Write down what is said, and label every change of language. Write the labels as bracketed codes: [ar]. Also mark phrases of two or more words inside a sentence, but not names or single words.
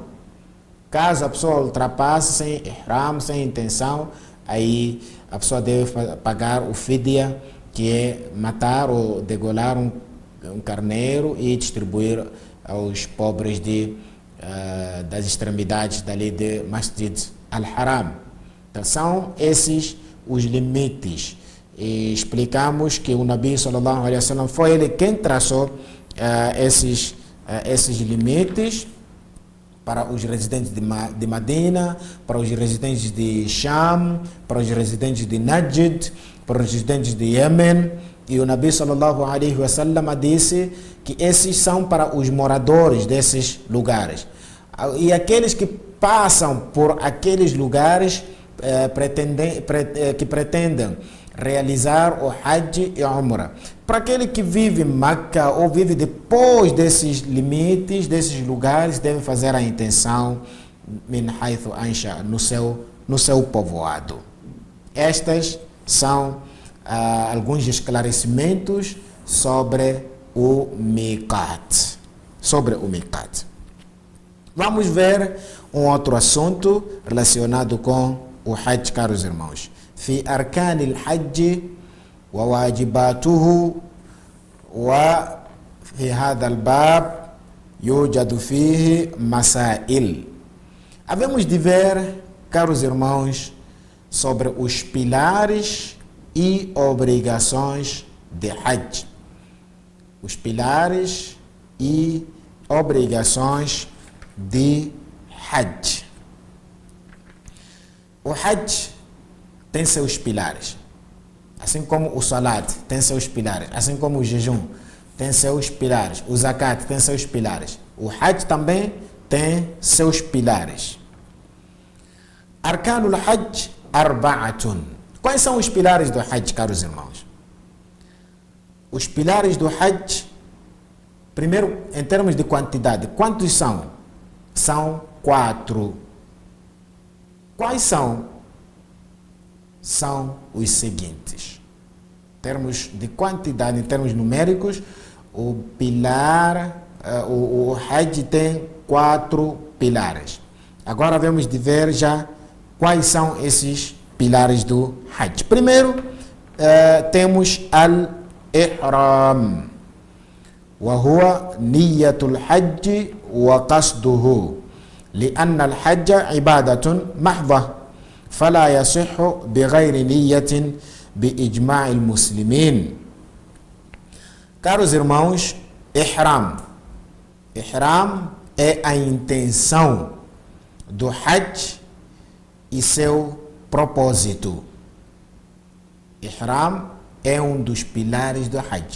[pt] Caso a pessoa ultrapasse sem ihram, sem intenção, aí a pessoa deve pagar o fidya, que é matar ou degolar um carneiro e distribuir aos pobres das extremidades dali de Masjid al-Haram. Então, são esses os limites. E explicamos que o Nabi [ar] صلى الله عليه وسلم [pt] foi ele quem traçou esses limites para os residentes de Medina, para os residentes de Sham, para os residentes de Najd, para os residentes de Yemen. E o Nabi [ar] صلى الله عليه وسلم [pt] disse que esses são para os moradores desses lugares. E aqueles que passam por aqueles lugares que pretendem realizar o Hajj e Umrah. Para aquele que vive em Meca ou vive depois desses limites, desses lugares, deve fazer a intenção [ar] من حيث أنشأ, [pt] no seu povoado. Estas são alguns esclarecimentos sobre o miqat. Vamos ver um outro assunto relacionado com o Hajj, caros irmãos. [ar] في أركان الحج وواجباته وفي هذا الباب يوجد فيه مسائل. [pt] Havemos de ver, caros irmãos, sobre os pilares e obrigações de Hajj. Os pilares e obrigações de Hajj. O Hajj tem seus pilares, assim como o Salat tem seus pilares, assim como o jejum tem seus pilares, o Zakat tem seus pilares. O Hajj também tem seus pilares. [ar] أركان الحج أربعة. [pt] Quais são os pilares do Hajj, caros irmãos? Os pilares do Hajj, primeiro, em termos de quantidade, quantos são? São 4. Quais são? São os seguintes. Em termos de quantidade, em termos numéricos, o pilar, o Hajj tem 4 pilares. Agora vamos de ver já quais são esses pilares do Hajj. Primeiro, temos al-Ihram. [ar] وهو نية الحج وقصده لأن الحج عبادة محضة فلا يصح بغير نية بإجماع المسلمين. [pt] Caros irmãos, Ihram. Ihram é a intenção do Hajj e seu propósito. Ihram é um dos pilares do Hajj.